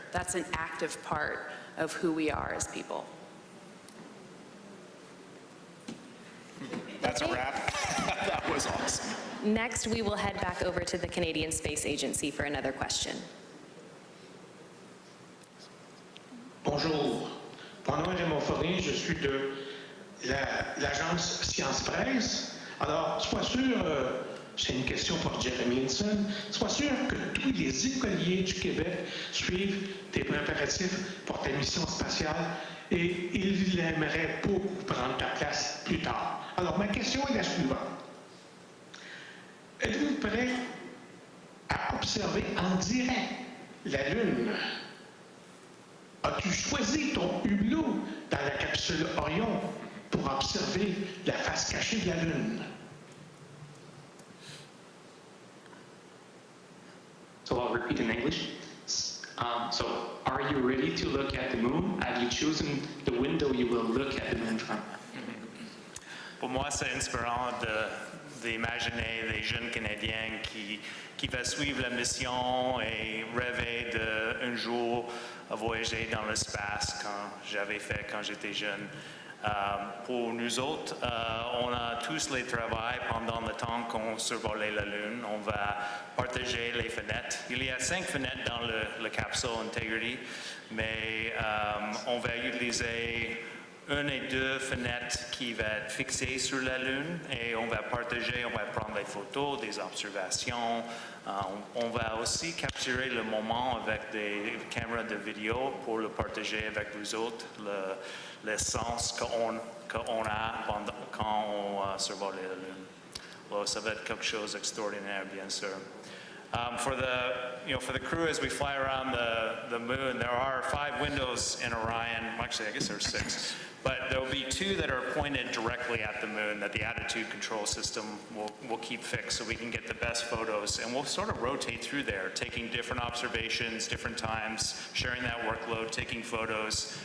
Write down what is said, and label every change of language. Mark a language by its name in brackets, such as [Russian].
[English] That's an active part of who we are as people. That's a wrap. That was awesome. Next, we will head back over to the Canadian Space Agency for another question. [French] Bonjour. Mon nom est Raymond Fournier, je suis de l'agence Science Presse. Alors, sois sûr, c'est une question pour Jeremy Hinson, sois sûr que tous les écoliers du Québec suivent tes préparatifs pour ta mission spatiale et ils aimeraient beaucoup prendre ta place plus tard. Alors, ma question est la suivante. Êtes-vous prêt à observer en direct la Lune? As-tu choisi ton hublot dans la capsule Orion pour observer la face cachée de la Lune? [English] So I'll repeat in English. So, are you ready to look at the moon? Have you chosen the window you will look at the moon from? [French] Pour moi, c'est inspirant d'imaginer des jeunes Canadiens qui vont suivre la mission et rêver d'un jour voyager dans l'espace, quand j'étais jeune. Pour nous autres, on a tous les travaux pendant le temps qu'on survolait la Lune. On va partager les fenêtres. Il y a 5 fenêtres dans la capsule Integrity, mais on va utiliser 1 et 2 fenêtres qui vont être fixées sur la Lune et on va partager, on va prendre des photos, des observations. On va aussi capturer le moment avec des caméras de vidéo pour le partager avec vous autres, l'essence qu'on a quand on survole la Lune. Alors, ça va être quelque chose d'extraordinaire, bien sûr. [English] For the crew, as we fly around the moon, there are 5 windows in Orion. Actually, I guess there's 6. But there will be 2 that are pointed directly at the moon that the attitude control system will keep fixed so we can get the best photos. And we'll sort of rotate through there, taking different observations, different times, sharing that workload, taking photos.